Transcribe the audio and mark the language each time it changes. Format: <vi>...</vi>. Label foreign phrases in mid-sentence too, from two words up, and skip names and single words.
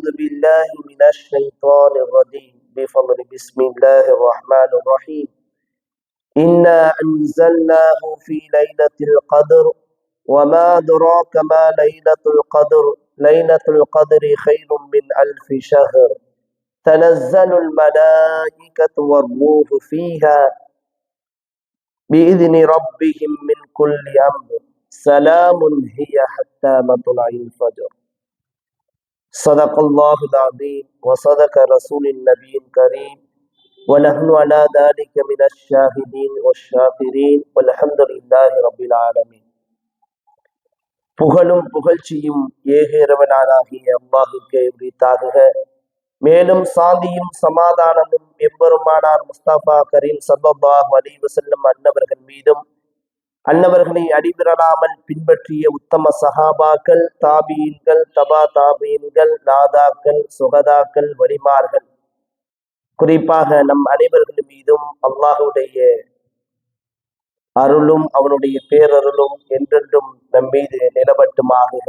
<ar>بالله من الشيطان الرجيم بفضل بسم الله الرحمن الرحيم إنا أنزلناه في ليلة القدر وما أدراك ما ليلة القدر ليلة القدر خير من ألف شهر تنزل الملائكة والروح فيها بإذن ربهم من كل أمر سلام هي حتى مطلع الفجر. صدق الله العظيم وصدق رسول النبي الكريم ونحن على ذلك من الشاهدين والشاكرين والحمد لله رب العالمين.</ar> <ta>புகழும் புகழ்ச்சியும் ஏகேரவனாகிய அல்லாஹுக்கே உரித்தாகுக. மேலும் சாந்தியும் சமாதானமும் எம்பெருமானார் முஸ்தபா கரீம்</ta> <ar>صلى الله عليه وسلم</ar> <ta>அன்னவர்கள் மீதும் அன்னவர்களை அடிபிரலாமல் பின்பற்றிய உத்தம சஹாபாக்கள், தாபீன்கள், தபா தாபீன்கள், நாதாக்கள், சுகதாக்கள், வலிமார்கள், குறிப்பாக நம் அனைவர்கள் மீதும் அல்லாஹுடைய அருளும் அவனுடைய பேரருளும் என்றென்றும் நம் மீது நிலவட்டுமாகுக.</ta>